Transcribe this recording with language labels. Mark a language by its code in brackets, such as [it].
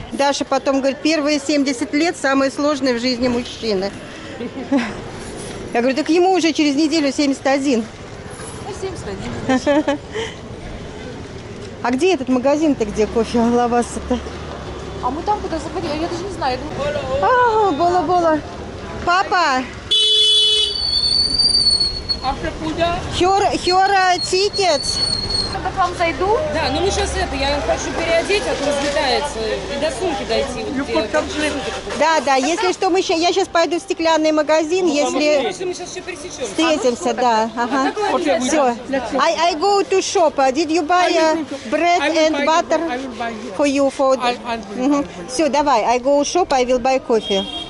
[ru] Даша потом говорит, первые 70 лет самые сложные в жизни мужчины. Я говорю, так ему уже через неделю 71. Ну, 71. А где этот магазин-то, где кофе лаваса-то? А мы там куда заходили, я даже не знаю. Я думаю, Бола. [en] Папа, your tickets. [ru] когда к вам зайду, Да, ну мы сейчас я хочу переодеть, а то разлетается. И до сумки дойти. Да, если что, я сейчас пойду в стеклянный магазин, если Если мы сейчас все пересечем. встретимся, да. Ага. Все. [en] I go to shop. Did you buy bread and butter for you? [ru] Все, давай. [en] I go shop, I will buy coffee.